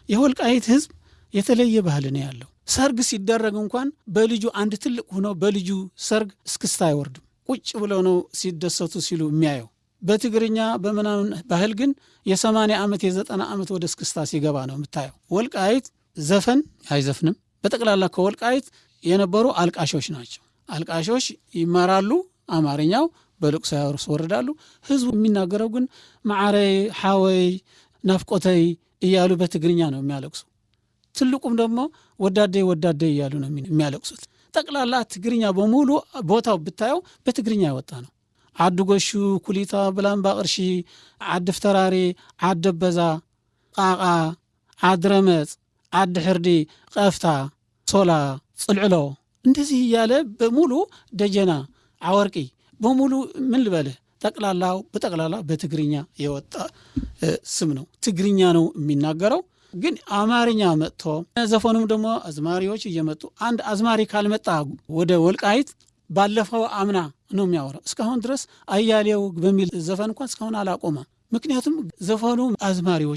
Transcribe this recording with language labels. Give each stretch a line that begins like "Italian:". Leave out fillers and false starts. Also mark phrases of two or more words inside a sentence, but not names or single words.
Amharic: የወልቃይት ህዝብ የተለየ ባህል ነው ያለው። ሰርግ ሲደረግ እንኳን በልጁ አንድ ትልቅ ሆኖ በልጁ ሰርግ እስክስታ አይወርድም። ቁጭ ብለው ነው ሲደሰቱ ሲሉ የሚያየው። በትግርኛ በምናምን ባህል ግን የ80 ዓመት የ90 ዓመት ወደ እስክስታ ሲገባ ነው የምታየው። ወልቃይት ዘፈን አይዘፍንም። በጠቅላላ ከወልቃይት የነበሩ አልቃሾች ናቸው። አልቃሾች ይማራሉ አማርኛው፣ በልቅሶ ያስወርዳሉ። ህዝቡ የሚናገረው ግን
Tigrinya: ማዕረይ፣ ሓወይ፣ ናፍቆተይ
Amharic: እያሉ በትግርኛ ነው የሚያለቅሱ። ትልቁም ደግሞ ወዳደይ ወዳደይ እያሉ ነው የሚያለቅሱት። ጠቅላላ ትግርኛ በሙሉ ቦታው ብታየው በትግርኛ የወጣ ነው። ዓዲ ጎሹ፣ ኩሊታ፣ ብላምባ ቅርሺ፣ ዓዲ ፍተራሪ፣ ዓዲ በዛ፣ ቃቃ፣ ዓዲ ረመፅ፣ ዓዲ ሕርዲ፣ ቀፍታ፣ ሶላ፣ ጽልዕሎ እንደዚህ እያለ በሙሉ ደጀና፣ ዓወርቂ በሙሉ ምን ልበልህ በጠቅላላ በትግርኛ የወጣ ስም ነው። ትግርኛ ነው የሚናገረው። ግን አማርኛ መጥቶ ዘፈኑም ደግሞ አዝማሪዎች እየመጡ አንድ አዝማሪ ካልመጣ ወደ ወልቃይት ባለፈው አምና ነው የሚያወራው። እስካሁን ድረስ አያሌው በሚል ዘፈን እንኳን እስካሁን አላቆመ። ምክንያቱም ዘፈኑ አዝማሪዎች